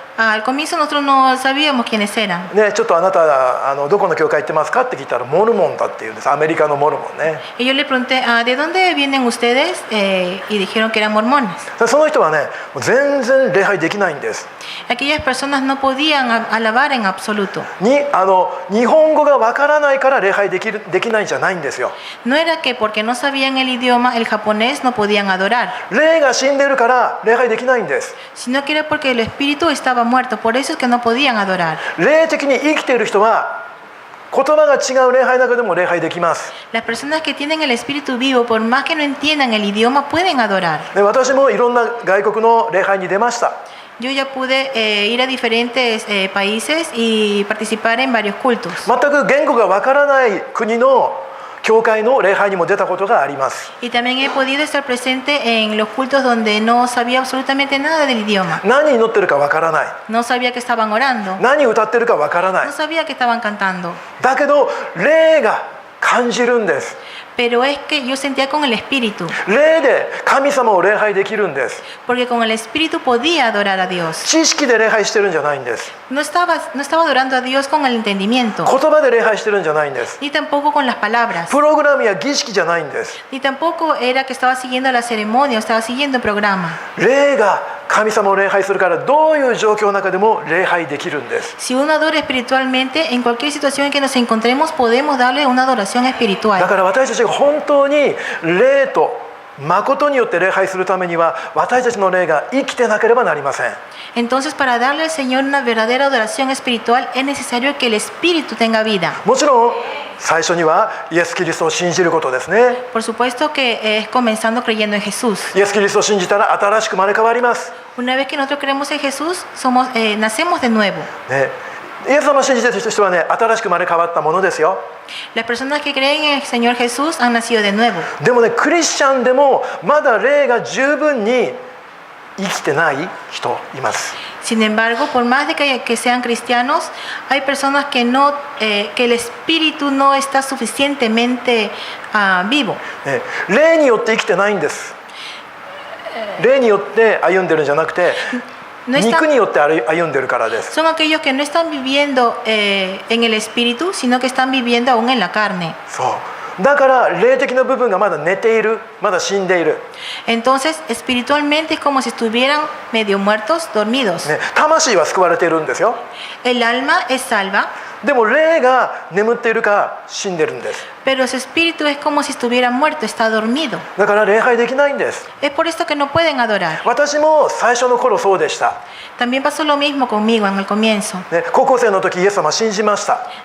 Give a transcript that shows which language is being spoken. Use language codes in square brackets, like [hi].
[es] Al comienzo nosotros no sabíamos quiénes eran. [ja] ね、ちょっとあなたどこの教会行ってますかって聞いたらモルモンだって言うんです。アメリカのモルモンね。 [es] Y yo le pregunté, ¿de dónde vienen ustedes? Y dijeron que eran mormones. [ja] その人はね、全然礼拝できないんです。 [es] Aquellas personas no podían alabar en absoluto. [ja] 日本語が分からないから礼拝できないんじゃないんですよ。 [es] No era que porque no sabían el idioma, el japonés, no podían adorar, [ja] 霊が死んでるから礼拝できないんです。 [es] sino que era porque el espíritu estaba muerto, por eso es que no podían adorar. [ja] 霊的に生きている人は言葉が違う礼拝の中でも礼拝できます。 [es] Las personas que tienen el espíritu vivo, por más que no entiendan el idioma, pueden adorar. [ja] で私もいろんな外国の礼拝に出ました。 [es] Yo ya pude ir a diferentes países y participar en varios cultos. [ja] 全く言語が分からない国の教会の礼拝にも出たことがあります。 [es] Y también he podido estar presente en los cultos donde no sabía absolutamente nada del idioma. [ja] 何祈ってるか分からない。 [es] No sabía que estaban orando. [ja] 何歌ってるか分からない [es] No。 sabía que estaban cantando. [ja] だけど霊が感じるんです。 [es] Pero es que yo sentía con el espíritu. [ja] 霊で神様を礼拝できるんです。 [es] Porque con el espíritu podía adorar a Dios. [ja] 知識で礼拝してるんじゃないんです。 [es] No estaba adorando a Dios con el entendimiento. [ja] 言葉で礼拝してるんじゃないんです。 [es] Ni tampoco con las palabras. [ja] プログラムや儀式じゃないんです。 [es] Ni tampoco era que estaba siguiendo la ceremonia o estaba siguiendo el programa. [ja] 霊が神様を礼拝するからどういう状況の中でも礼拝できるんです。 [es] Si uno adora espiritualmente, en cualquier situación en que nos encontremos, podemos darle una adoración [ja] だ [es] espiritual. [ja] から私たちが本当に霊と誠によって礼拝するためには私たちの霊が生きてなければなりません。 [es] Entonces, para darle al Señor una verdadera adoración espiritual, es necesario que el espíritu tenga vida. [ja] もちろん最初にはイエス・キリストを信じることですね。 [es] Por supuesto que es comenzando creyendo en Jesús. [ja] イエス・キリストを信じたら新しく生まれ変わります。 [es] Una vez que nosotros creemos en Jesús, nacemos de nuevo. [ja] ね、イエス様を信じている人はね、新しく生まれ変わったものですよ。 [es] Las personas que creen en el Señor Jesús han nacido de nuevo. [ja] でもね、クリスチャンでもまだ霊が十分に生きてない人います。 [es] Sin embargo, por más de que sean cristianos, hay personas que el espíritu no está suficientemente vivo. [ja] ね、霊によって生きてないんです。霊によって歩んでるんじゃなくて、 [es] No están- [ja] 肉によって歩んでるからです。 [es] Son aquellos que no están viviendo en el espíritu, sino que están viviendo aún en la carne. [ja] そうだから霊的な部分がまだ寝ている、まだ死んでいる、 [es] Entonces, espiritualmente es como si estuvieran medio muertos, dormidos. [ja] ね、魂は救われているんですよ。 [es] El alma es salva, [ja] でも霊が眠っているか死んでるんです。 [es] pero su espíritu es como si estuviera muerto, está dormido. [ja] だから礼拝できないんです。 [es] Es por esto que no pueden adorar. [ja] 私も最初の頃そうでした、 [es] También pasó lo mismo conmigo en el comienzo. [ja] ね、高校生の時イエス様信じました。